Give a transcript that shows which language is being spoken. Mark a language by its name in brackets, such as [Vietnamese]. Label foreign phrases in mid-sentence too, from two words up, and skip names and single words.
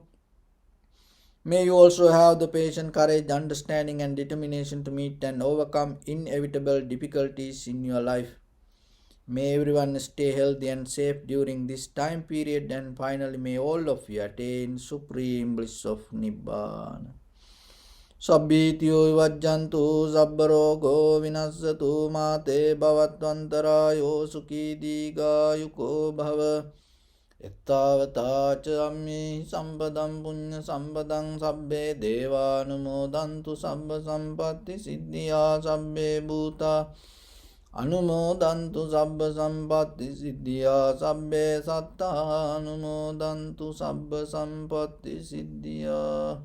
[English] May you also have the patience, courage, understanding and determination to meet and overcome inevitable difficulties in your life. May everyone stay healthy and safe during this time period, and finally may all of you attain supreme bliss of Nibbana. [Pali] Sabbhitiyo vajjantu sabbarogo vinassatu mate bhavatvantarayo sukhi digayuko bhava. Ettavata ca ammi sampadam punya sampadam sabbe devanumodantu sabba sampatti siddhya sabbe bhuta anumodantu sabba sampatti siddhya sabbe satta anumodantu sabba sampatti siddhya.